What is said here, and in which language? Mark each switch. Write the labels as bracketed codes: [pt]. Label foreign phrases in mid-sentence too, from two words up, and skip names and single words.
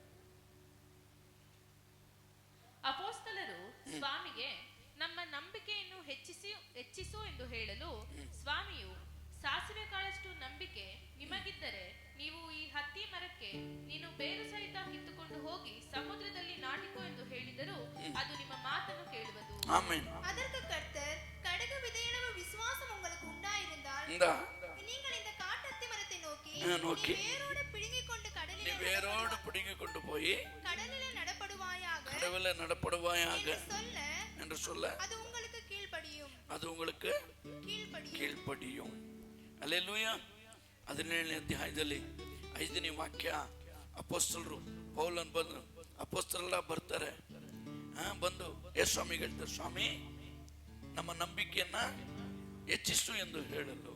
[kn] ಅಪೊಸ್ತಲರು ಸ್ವಾಮಿಗೆ ನಮ್ಮ ನಂಬಿಕೆಯನ್ನು ಹೆಚ್ಚಿಸು ಎಂದು ಹೇಳಲು ಸ್ವಾಮಿಯು, ಸಾಸಿವೆ ಕಾಳಷ್ಟು ನಂಬಿಕೆ ನಿಮಗಿದ್ದರೆ ನೀವು ಈ ಹತ್ತಿ ಮರಕ್ಕೆ ನೀನು ಬೇರು ಸಹಿತ ಕಿತ್ತುಕೊಂಡು ಹೋಗಿ ಸಮುದ್ರದಲ್ಲಿ ನಾಟಿಕೋ ಎಂದು ಹೇಳಿದರೂ ಅದು ನಿಮ್ಮ ಮಾತನ್ನು ಕೇಳುವುದು. ಆಮೆನ್. [ta] அதற்கு கர்த்தர், கடுகு விதையளவு விசுவாசம் உங்களுக்கு உண்டாயிருந்தால் நீங்கள் இந்த காட்டத்தி மரத்தை நோக்கி வேரோடு பிடுங்கிக் கொண்டு போய் கடலிலே நடப்படுவாயாக என்று சொல்ல அது உங்களுக்கு கீழ்ப்படியும். [kn] ಹಲ್ಲೆಲೂಯಾ. 17ನೇ ಅಧ್ಯಾಯದಲ್ಲಿ 5ನೇ ವಾಕ್ಯ, ಅಪೊಸ್ತಲರು ಪೌಲನ್ ಬಂದು ಅಪೊಸ್ತಲರೆಲ್ಲ ಬರ್ತಾರೆ. ಬಂದು ಸ್ವಾಮಿಗೆ ಹೇಳ್ತಾರೆ, ಸ್ವಾಮಿ ನಮ್ಮ ನಂಬಿಕೆಯನ್ನ ಹೆಚ್ಚಿಸು ಎಂದು ಹೇಳಲು.